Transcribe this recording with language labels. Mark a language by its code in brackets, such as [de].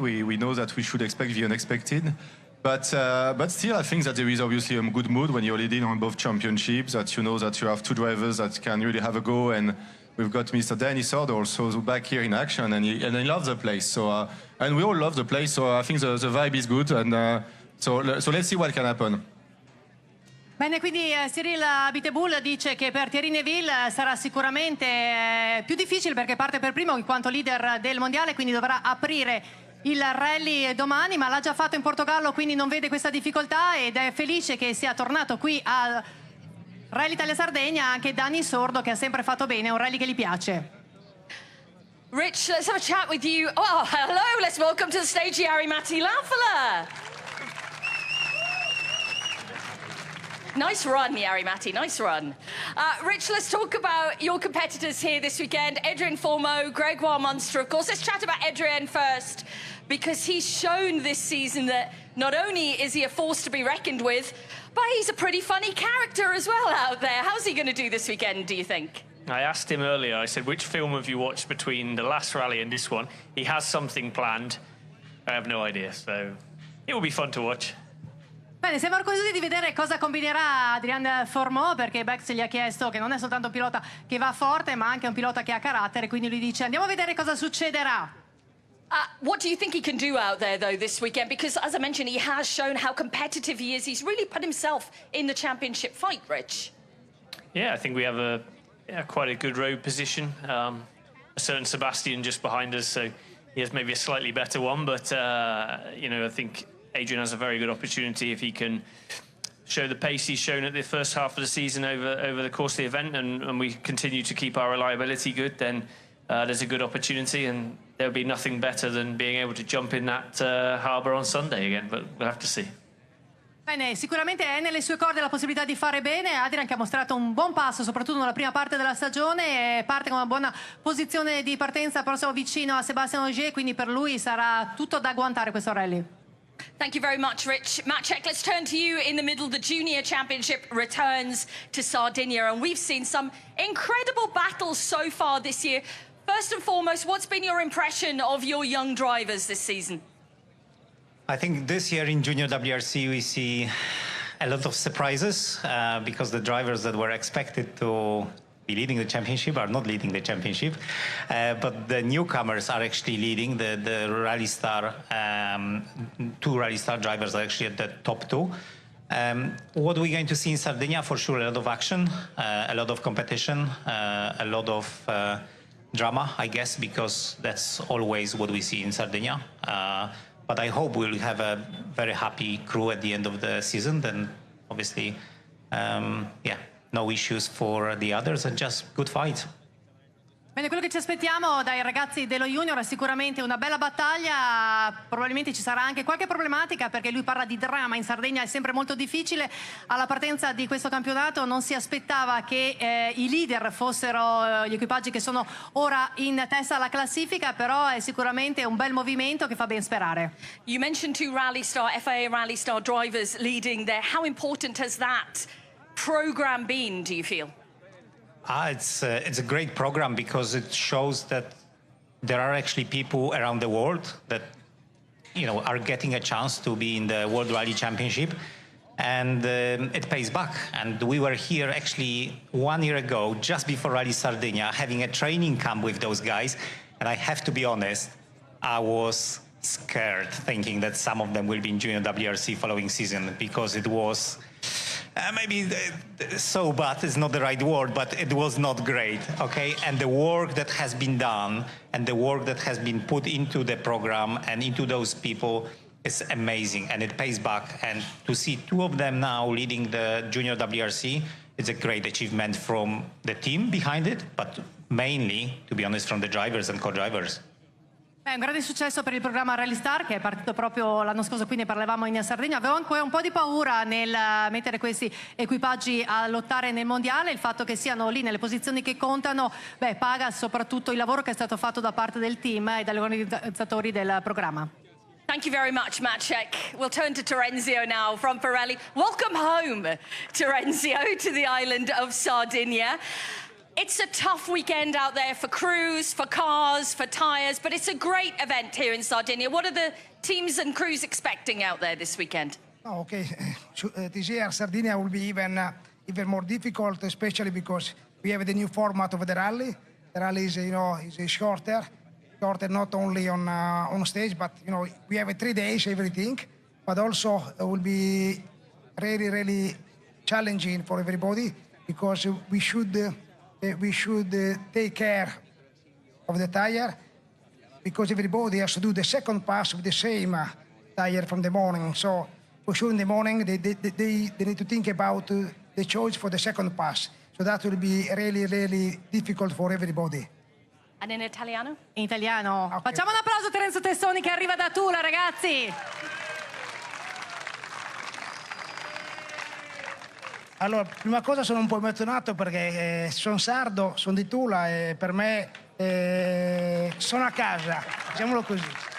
[en] We know that we should expect the unexpected. But still, I think that there is obviously a good mood when you're leading on both championships, that you know that you have two drivers that can really have a go, and we've got Mr. Danny Sord also back here in action, and he loves the place. So and we all love the place, so I think the vibe is good, and so let's see what can happen. [it] Bene, quindi Cyril Abiteboul dice che per Thierry Neuville sarà sicuramente più difficile perché parte per primo in quanto leader del mondiale, quindi dovrà aprire il rally domani, ma l'ha già fatto in Portogallo, quindi non vede questa difficoltà ed è felice che sia tornato qui a Rally Italia Sardegna anche Danny Sordo, che ha sempre fatto bene, è un rally che gli piace. [en] Rich, let's have a chat with you. Oh, hello, let's welcome to the stage Jari-Matti Latvala. Nice run, Jari-Matti, nice run. Rich, let's talk about your competitors here this weekend. Adrien Fourmeau, Gregoire Munster, of course. Let's chat about Adrien first, because he's shown this season that not only is he a force to be reckoned with, but he's a pretty funny character as well out there. How's he going to do this weekend, do you think? I asked him earlier, I said, which film have you watched between the last rally and this one? He has something planned. I have no idea, so it will be fun to watch. [it] Bene, siamo curiosi di vedere cosa combinerà Adrien Fourmeau, perché Bex gli ha chiesto che non è soltanto un pilota che va forte, ma anche un pilota che ha carattere, quindi lui dice andiamo a vedere cosa succederà. [en] What do you think he can do out there, though, this weekend? Because, as I mentioned, he has shown how competitive he is. He's really put himself in the championship fight, Rich. Yeah, I think we have quite a good road position. A certain Sebastian just behind us, so he has maybe a slightly better one, but, you know, I think Adrien has a very good opportunity if he can show the pace he's shown at the first half of the season over the course of the event, and we continue to keep our reliability good, then there's a good opportunity, and there'll be nothing better than being able to jump in that harbour on Sunday again, but we'll have to see. [it] Bene, sicuramente è nelle sue corde la possibilità di fare bene. Adrien che ha mostrato un buon passo, soprattutto nella prima parte della stagione, parte con una buona posizione di partenza, però siamo vicino a Sébastien Ogier, quindi per lui sarà tutto da agguantare questo rally. [en] Thank you very much, Rich. Maciek, let's turn to you in the middle. The Junior Championship returns to Sardinia, and we've seen some incredible battles so far this year. First and foremost, what's been your impression of your young drivers this season? I think this year in Junior WRC we see a lot of surprises because the drivers that were expected to be leading the championship are not leading the championship, but the newcomers are actually leading. The Rally Star, two Rally Star drivers are actually at the top two. What we're going to see in Sardinia, for sure, a lot of action, a lot of competition, a lot of drama, I guess, because that's always what we see in Sardinia. But I hope we'll have a very happy crew at the end of the season. Then, obviously, yeah, no issues for the others and just good fight. [it] Bene, quello che ci aspettiamo dai ragazzi dello Junior è sicuramente una bella battaglia, probabilmente ci sarà anche qualche problematica perché lui parla di dramma, in Sardegna è sempre molto difficile, alla partenza di questo campionato non si aspettava che i leader fossero gli equipaggi che sono ora in testa alla classifica, però è sicuramente un bel movimento che fa ben sperare. [en] You mentioned two Rally Star, FIA Rally Star drivers leading there. How important has that program been, do you feel? It's a great program because it shows that there are actually people around the world that, you know, are getting a chance to be in the World Rally Championship, and it pays back. And we were here actually 1 year ago, just before Rally Sardinia, having a training camp with those guys. And I have to be honest, I was scared thinking that some of them will be in Junior WRC following season because it was maybe so bad is not the right word, but it was not great, okay? And the work that has been done and the work that has been put into the program and into those people is amazing, and it pays back. And to see two of them now leading the Junior WRC, it's a great achievement from the team behind it, but mainly, to be honest, from the drivers and co-drivers. [it] È un grande successo per il programma Rally Star che è partito proprio l'anno scorso, qui ne parlavamo in Sardegna. Avevo anche un po' di paura nel mettere questi equipaggi a lottare nel mondiale, il fatto che siano lì nelle posizioni che contano, paga soprattutto il lavoro che è stato fatto da parte del team e dagli organizzatori del programma. [en] Thank you very much, Maciek. We'll turn to Terenzio now from Pirelli. Welcome home, Terenzio, to the island of Sardinia. It's a tough weekend out there for crews, for cars, for tyres, but it's a great event here in Sardinia. What are the teams and crews expecting out there this weekend? Oh, okay. This year Sardinia will be even more difficult, especially because we have the new format of the rally. The rally is, is shorter not only on stage, but we have 3 days everything, but also will be really, really challenging for everybody because we should take care of the tire because everybody has to do the second pass with the same tire from the morning. So for sure in the morning they need to think about the choice for the second pass. So that will be really, really difficult for everybody. And in Italiano? [it] In italiano. [en] Okay. [it] Facciamo un applauso a Terenzo Tessoni che arriva da Tula, ragazzi. Allora, prima cosa sono un po' emozionato perché sono sardo, sono di Tula e per me sono a casa, diciamolo così.